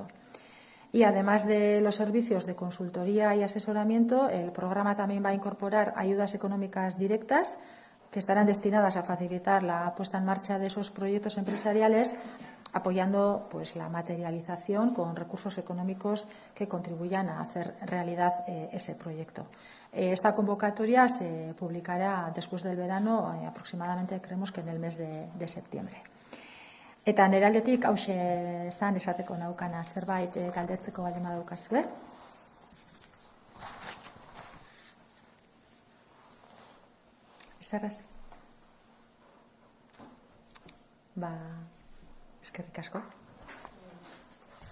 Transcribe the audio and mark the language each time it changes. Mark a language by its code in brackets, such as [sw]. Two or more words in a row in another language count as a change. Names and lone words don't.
[es] Y además de los servicios de consultoría y asesoramiento, el programa también va a incorporar ayudas económicas directas que estarán destinadas a facilitar la puesta en marcha de esos proyectos empresariales, apoyando la materialización con recursos económicos que contribuyan a hacer realidad ese proyecto. Esta convocatoria se publicará después del verano, aproximadamente creemos que en el mes de septiembre. [eu] Eta nire aldetik hauxe zan esateko naukana, zerbait galdetzeko baldin badaukazue. Eserraz? Eskerrik asko.